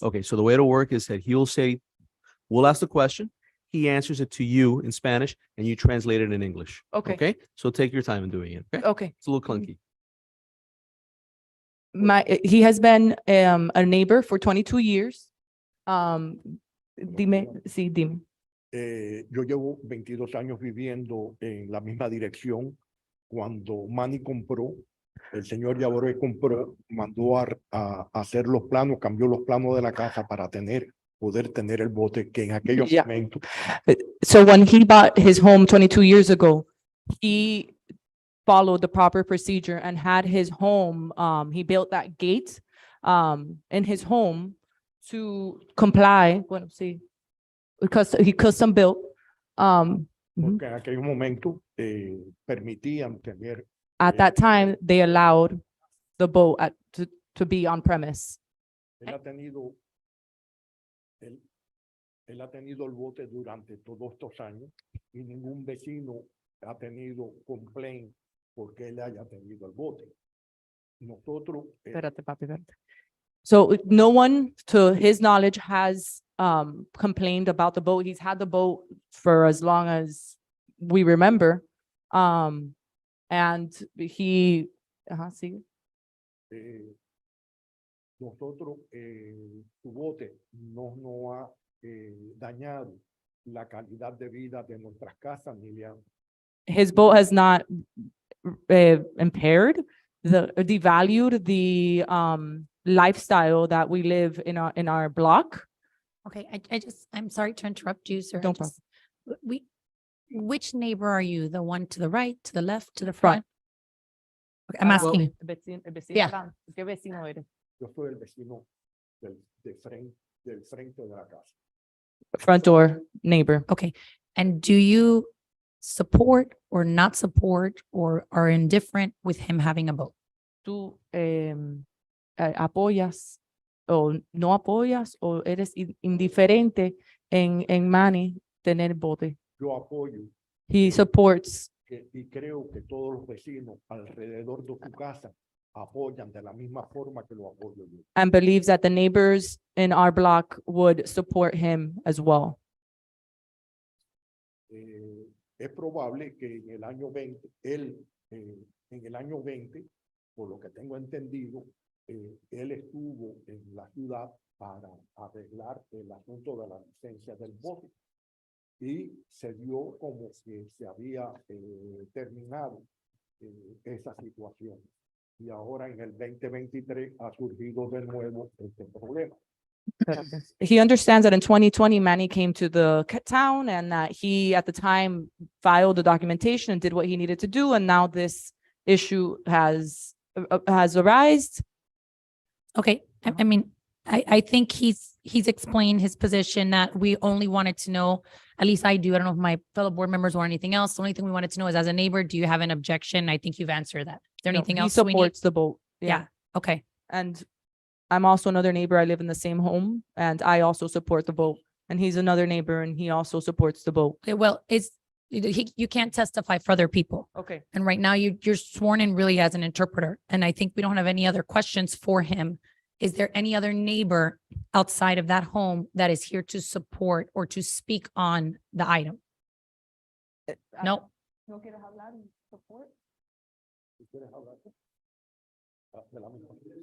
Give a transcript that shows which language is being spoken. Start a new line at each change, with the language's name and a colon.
English: Okay, so the way it'll work is that he'll say, we'll ask the question, he answers it to you in Spanish, and you translate it in English. Okay. Okay, so take your time in doing it, okay? Okay. It's a little clunky. He has been a neighbor for 22 years.
Spanish: Dime. Yo llevo 22 años viviendo en la misma dirección. Cuando Manny compró, el señor Yaboré compró, mandó a hacer los planos, cambió los planos de la casa para poder tener el bote que en aquellos
English: Yeah.
Spanish: momentos
English: So when he bought his home 22 years ago, he followed the proper procedure and had his home, he built that gate in his home to comply,
Spanish: bueno, sí,
English: because he custom built.
Spanish: porque en aquellos momentos permitían tener
English: At that time, they allowed the boat to be on premise.
Spanish: él ha tenido él ha tenido el bote durante todos estos años y ningún vecino ha tenido complaint porque él haya tenido el bote. Nosotros Espérate, papi, espérate.
English: So no one, to his knowledge, has complained about the boat. He's had the boat for as long as we remember. And he, sí.
Spanish: nosotros su bote no ha dañado la calidad de vida de nuestras casas ni le han
English: His boat has not impaired devalued the lifestyle that we live in our block. Okay, I'm sorry to interrupt you, sir. I No just- which neighbor are you? The one to the right, to the left, to the Front. front? Okay, I'm asking. Yeah.
Spanish: Yo soy el vecino del frente de la casa.
English: Front door neighbor. Okay, and do you support or not support or are indifferent with him having a boat?
Spanish: ¿Tú apoyas o no apoyas o eres indiferente en Manny tener bote? Yo apoyo
English: He supports
Spanish: y creo que todos los vecinos alrededor de su casa apoyan de la misma forma que lo apoyo yo.
English: and believes that the neighbors in our block would support him as well.
Spanish: Es probable que en el año 20, en el año 20, por lo que tengo entendido, él estuvo en la ciudad para arreglar el asunto de la licencia del bote. Y se dio como que se había terminado esa situación. Y ahora en el 2023 ha surgido de nuevo este problema.
English: He understands that in 2020, Manny came to the town and that he, at the time, filed the documentation and did what he needed to do. And now this issue has arisen. Okay, I mean, I think he's explained his position that we only wanted to know, at least I do. I don't know if my fellow board members or anything else. The only thing we wanted to know is as a neighbor, do you have an objection? I think you've answered that. Is there anything He else we need? supports the boat. Yeah, okay. And I'm also another neighbor. I live in the same home and I also support the boat. And he's another neighbor and he also supports the boat. Okay, well, you can't testify for other people. Okay. And right now you're sworn in really as an interpreter. And I think we don't have any other questions for him. Is there any other neighbor outside of that home that is here to support or to speak on the item? No?
Spanish: Si quieres hablar de la misma.